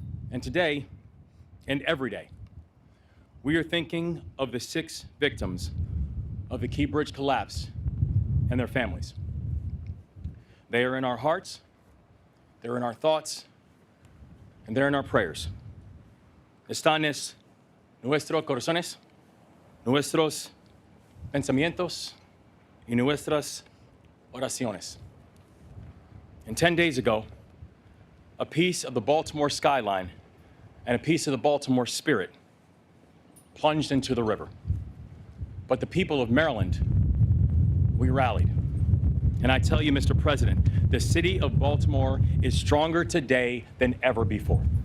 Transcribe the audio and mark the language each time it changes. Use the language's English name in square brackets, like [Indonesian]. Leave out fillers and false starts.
[English] And today, and every day, we are thinking of the 6 victims of the Key Bridge collapse and their families. They are in our hearts, they're in our thoughts, and they're in our prayers. [Spanish] Están en nuestros corazones, nuestros pensamientos, y nuestras oraciones. [English] And 10 days ago, a piece of the Baltimore skyline and a piece of the Baltimore spirit plunged into the river. But the people of Maryland, we rallied. And I tell you, Mr. President, the city of Baltimore is stronger today than ever before.